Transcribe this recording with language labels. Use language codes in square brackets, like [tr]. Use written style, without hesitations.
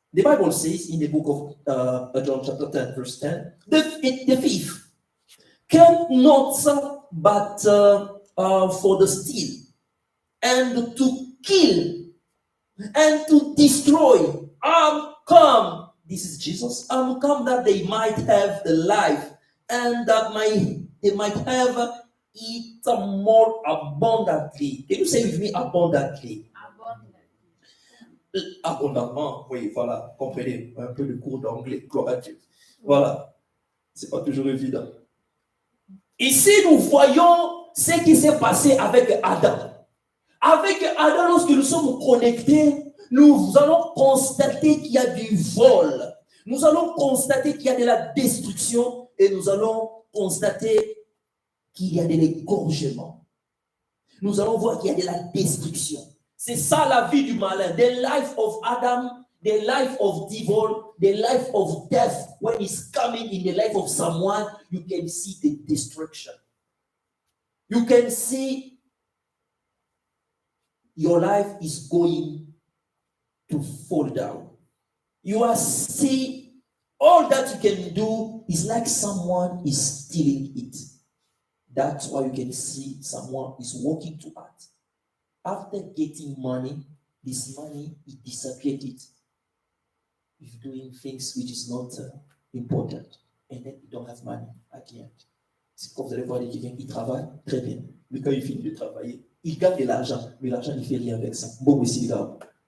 [en] The Bible says in the book of John chapter 10, verse 10, the thief came not but for the steal and to kill and to destroy. I'm come. This is Jesus. I'm come that they might have the life and that they might have it more abundantly. Can you say with me abundantly? [fr] Abondamment, oui, voilà, comprenez, un peu de cours d'anglais, gloire à Dieu. Voilà, c'est pas toujours évident. Ici, nous voyons ce qui s'est passé avec Adam. Avec Adam, lorsque nous sommes connectés, nous allons constater qu'il y a du vol. Nous allons constater qu'il y a de la destruction et nous allons constater qu'il y a de l'égorgement. Nous allons voir qu'il y a de la destruction. C'est ça la vie du malin. [en] The life of Adam, the life of devil, the life of death. When it's coming in the life of someone, you can see the destruction. You can see your life is going to fall down. You are see all that you can do is like someone is stealing it. That's why you can see someone is working too hard. After getting money, this money, he disappeared it. If doing things which is not important, and then you don't have money at the end. [fr] C'est quand vous allez voir quelqu'un qui travaille, très bien. Mais quand il finit de travailler, il gagne de l'argent, mais l'argent, il ne fait rien avec ça. Bon, mais c'est là.